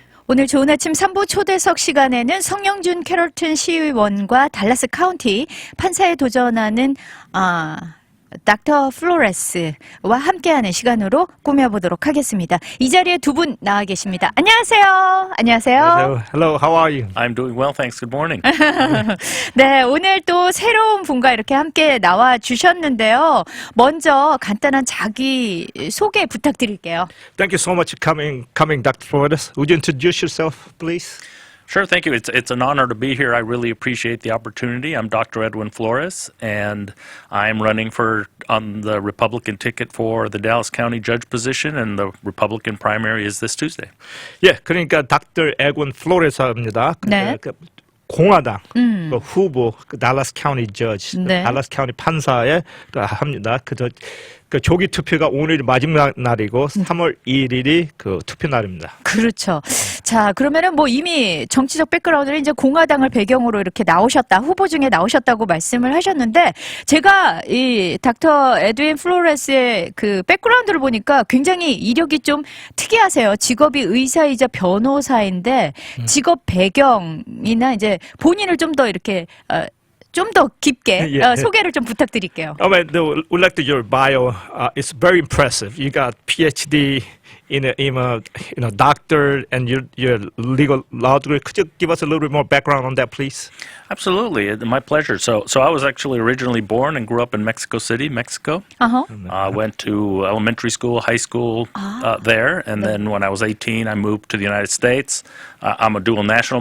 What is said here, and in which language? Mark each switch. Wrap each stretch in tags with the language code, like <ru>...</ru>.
<ko>오늘 좋은 아침 3부 초대석 시간에는 성영준 캐롤튼 시의원과 달라스 카운티 판사에 도전하는 닥터 플로레스와 함께하는 시간으로 꾸며보도록 하겠습니다. 이 자리에 두 분 나와 계십니다. 안녕하세요. 안녕하세요.</ko> <en>Hello, how are you? I'm doing well, thanks. Good morning.</en> <ko>네, 오늘 또 새로운 분과 이렇게 함께 나와 주셨는데요. 먼저 간단한 자기 소개 부탁드릴게요.</ko> <en>Thank you so much for coming, Dr. Flores. Would you introduce yourself, please? Sure, thank you. It's an honor to be here. I really appreciate the opportunity. I'm Dr. Edwin Flores, and I'm running on the Republican ticket for the Dallas County judge position, and the Republican primary is this Tuesday.</en> <ko>예, 그러니까 Dr. Edwin Flores입니다. 네. 공화당 그 후보, 달라스 카운티 저지, 네. 달라스 카운티 판사에 합니다. 그 조기 투표가 오늘이 마지막 날이고 3월 1일이 그 투표 날입니다. 그렇죠. 자, 그러면은 뭐 이미 정치적 백그라운드를 이제 공화당을 배경으로 이렇게 나오셨다, 후보 중에 나오셨다고 말씀을 하셨는데, 제가 이 닥터 에드윈 플로레스의 그 백그라운드를 보니까 굉장히 이력이 좀 특이하세요. 직업이 의사이자 변호사인데 직업 배경이나 이제 본인을 좀 더 이렇게 좀 더 깊게 소개를 좀 부탁드릴게요.</ko> <en>We'd like to your bio. It's very impressive. You got PhD in a doctor and your legal law degree. Could you give us a little bit more background on that, please? Absolutely, my pleasure. So I was actually originally born and grew up in Mexico City, Mexico. I went to elementary school, high school there, and then when I was 18, I moved to the United States. I'm a dual national.</en>